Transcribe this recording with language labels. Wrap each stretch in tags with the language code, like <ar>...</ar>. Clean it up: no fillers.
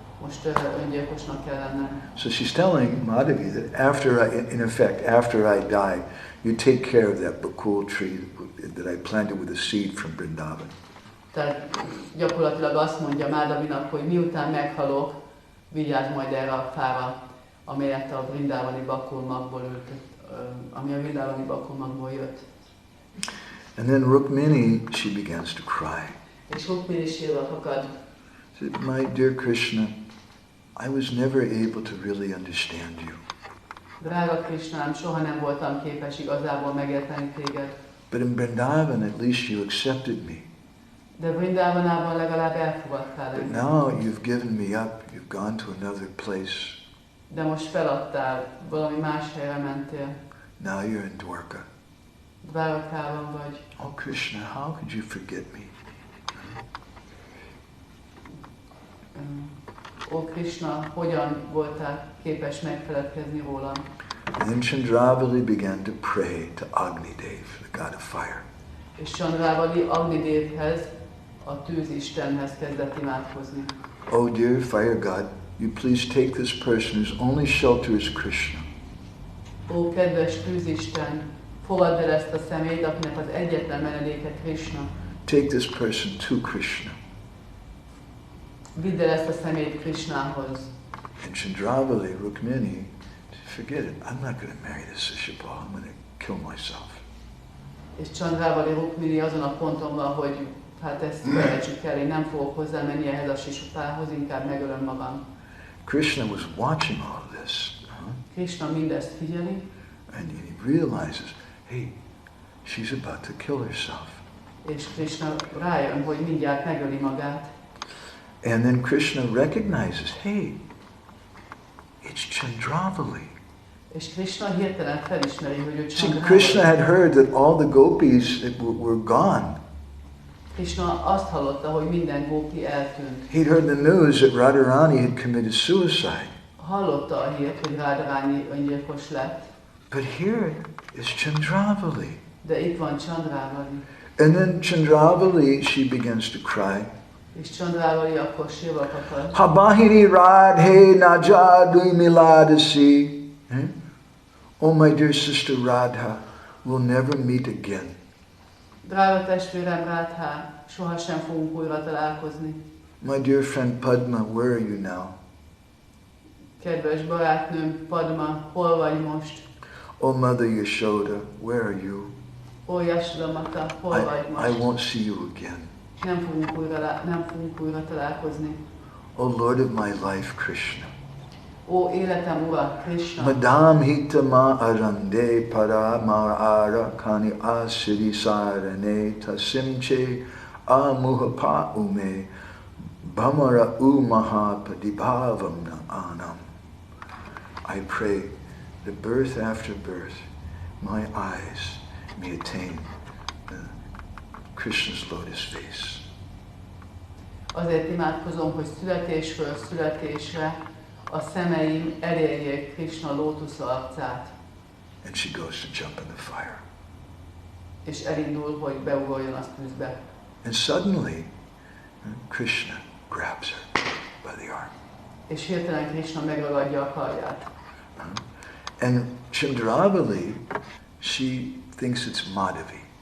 <hu>Most öngyilkosnak kell lennem.</hu> <en>So she's telling Madhavi that in effect, after I die, you take care of that bakul tree that I planted with a seed from Vrindavan.</en> <hu>Tehát gyakorlatilag azt mondja Madhavinak, hogy miután meghalok, vigyázz majd erre a fára, amelyet a vrindávani bakulmagból ami a vrindávani bakulmagból jött.</hu> <en>And then Rukmini, she begins to cry.</en> <hu>És Rukmini sírva fakad.</hu> <en>She said, my dear Krishna, I was never able to really understand you.</en> <hu>Drága Krishnám, soha nem voltam képes igazából megérteni téged.</hu> <en>But in Vrindavan, at least you accepted me.</en> <hu>De Vrindavanában legalább elfogadtál</hu> <en>But</en> <hu>engem.</hu> <en>now you've given me up, you've gone to another place.</en> <hu>De most feladtál, valami más helyre mentél.</hu> <en>Now you're in Dwarka.</en> <hu>Dvárakában vagy.</hu> <en>Oh Krishna, how could you forget me?</en> <hu>Ó Krishna, hogyan voltál képes megfeledkezni rólam?</hu> <en>And then Chandravali began to pray to Agnidev, the god of fire.</en> <hu>És Chandravali Agnidevhez, a tűzistenhez kezdett imádkozni.</hu> <en>Oh dear fire god, you please take this person whose only shelter is Krishna.</en> <hu>Ó kedves tűzisten, fogadd el ezt a személyt, akinek az egyetlen menedéke Krishna.</hu> <en>Take this person to Krishna.</en> <hu>Vidd el ezt a személyt Krishnához.</hu> <en>And Chandravali, Rukmini, forget it, I'm not going to marry this Sishupal, I'm going to kill myself.</en> <hu>És Chandravali Rukmini azon a ponton van, hogy hát ezt felejtsük el, én nem fogok hozzámenni ehhez a Sisupához, inkább megölöm magam.</hu> <en>Krishna was watching all of this.</en> <hu>Krishna mindezt figyeli,</hu> <en>And he realizes, hey, she's about to kill herself.</en> <hu>és Krishna rájön, hogy mindjárt megöli magát.</hu> <en>And then Krishna recognizes, hey, it's Chandravali.</en> <hu>És Krishna hirtelen felismeri, hogy ő Chandravali.</hu> <en>Krishna had heard that all the gopis were gone.</en> <hu>Krishna azt hallotta, hogy minden gópi eltűnt.</hu> <en>He'd heard the news that Radharani had committed suicide.</en> <hu>Hallotta a hírt, hogy Radharani öngyilkos lett.</hu> <en>But here is Chandravali.</en> <hu>De itt van Chandravali.</hu> <en>And then Chandravali, she begins to cry.</en> <hu>És Chandravali akkor sírva kakad.</hu> <sa>Habahini Radhe Najadui Miladasi.</sa> <en>Oh, my dear sister Radha, we'll never meet again.</en> <hu>Drága testvérem Radha, sohasem fogunk újra találkozni.</hu> <en>My dear friend Padma, where are you now?</en> <hu>Kedves barátnőm Padma, hol vagy most?</hu> <en>Oh, Mother Yashoda, where are you?</en> <hu>Ó, Yashoda Mata, hol vagy most?</hu> <en>I won't see you again.</en> <hu>Nem fogunk újra találkozni.</hu> <en>Oh, Lord of my life, Krishna.</en> <hu>Ó, életem Ura, Krishna.</hu> <sa>Madam hitama arande parama ara kani asiri sarane tasimche amuhapa ume bhamara umaha padibhavamna anam.</sa> <en>I pray that birth after birth, my eyes may attain Krishna's lotus face.</en> <hu>Azért imádkozom, hogy születésről születésre a szemeim elérjék Krishna lótusz arcát.</hu> <en>And she goes to jump in the fire.</en> <hu>És elindul, hogy beugorjon a tűzbe.</hu> <en>And suddenly, Krishna grabs her by the arm.</en> <hu>És hirtelen Krishna megragadja a karját.</hu> <en>And Chandravali, she thinks it's Madhavi.</en>